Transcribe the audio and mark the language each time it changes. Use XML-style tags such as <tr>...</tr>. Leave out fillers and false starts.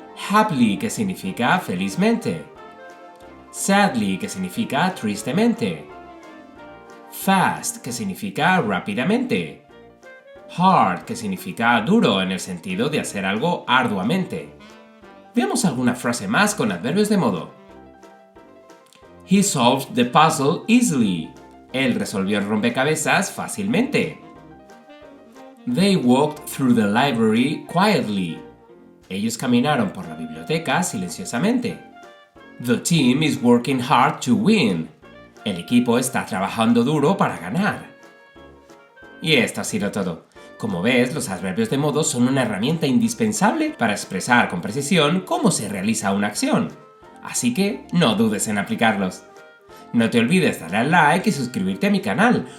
<en>Happily,</en> <es>que significa felizmente.</es> <en>Sadly,</en> <es>que significa tristemente.</es> <en>Fast,</en> <es>que significa rápidamente.</es> <en>Hard,</en> <es>que significa duro en el sentido de hacer algo arduamente. Veamos alguna frase más con adverbios de modo.</es> <en>He solved the puzzle easily.</en> <es>Él resolvió el rompecabezas fácilmente.</es> <en>They walked through the library quietly.</en> <es>Ellos caminaron por la biblioteca silenciosamente.</es> <en>The team is working hard to win.</en> <es>El equipo está trabajando duro para ganar. Y esto ha sido todo. Como ves, los adverbios de modo son una herramienta indispensable para expresar con precisión cómo se realiza una acción. Así que no dudes en aplicarlos. No te olvides darle al like y suscribirte a mi canal.</es>